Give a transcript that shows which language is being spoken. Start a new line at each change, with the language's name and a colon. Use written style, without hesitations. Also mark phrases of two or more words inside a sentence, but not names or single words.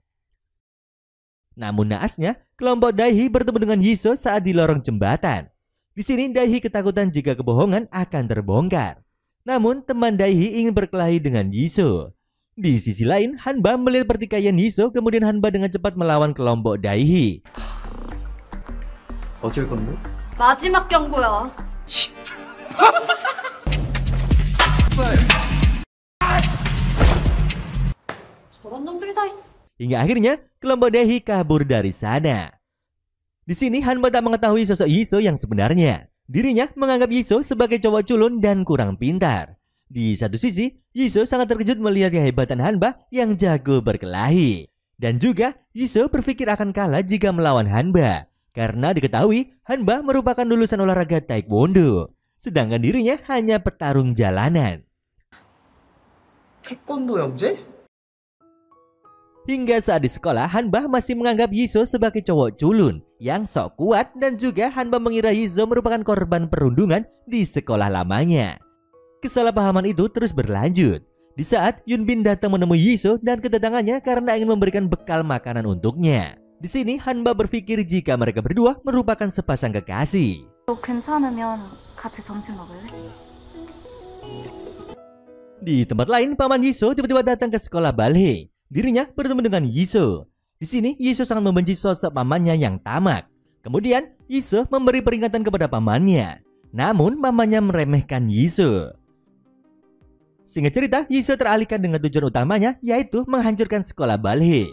Indonesian: Namun naasnya, kelompok daihi bertemu dengan Yisoo saat di lorong jembatan. Di sini daihi ketakutan jika kebohongan akan terbongkar. Namun teman daihi ingin berkelahi dengan Yisoo. Di sisi lain, Hanba melihat pertikaian Yisoo, kemudian Hanba dengan cepat melawan kelompok daihi.
Korean: 어쩔 건데? 마지막 경고야. 저런 놈들이 다 있어.
Indonesian: Hingga akhirnya kelompok daihi kabur dari sana. Di sini Hanba tak mengetahui sosok Yisoo yang sebenarnya. Dirinya menganggap Yiso sebagai cowok culun dan kurang pintar. Di satu sisi, Yiso sangat terkejut melihat kehebatan Hanba yang jago berkelahi. Dan juga, Yiso berpikir akan kalah jika melawan Hanba. Karena diketahui, Hanba merupakan lulusan olahraga Taekwondo. Sedangkan dirinya hanya petarung jalanan.
Korean: 태권도 형제?
Indonesian: Hingga saat di sekolah, Hanba masih menganggap Yiso sebagai cowok culun yang sok kuat dan juga Hanba mengira Yiso merupakan korban perundungan di sekolah lamanya. Kesalahpahaman itu terus berlanjut. Di saat Yunbin datang menemui Yiso dan kedatangannya karena ingin memberikan bekal makanan untuknya. Di sini Hanba berpikir jika mereka berdua merupakan sepasang kekasih.
Korean: 괜찮으면 같이 점심 먹을래?
Indonesian: Di tempat lain, paman Yiso tiba-tiba datang ke sekolah balhe. Dirinya bertemu dengan Yiso. Di sini Yiso sangat membenci sosok pamannya yang tamak. Kemudian Yiso memberi peringatan kepada pamannya. Namun pamannya meremehkan Yiso. Singkat cerita, Yiso teralihkan dengan tujuan utamanya, yaitu menghancurkan sekolah balhe.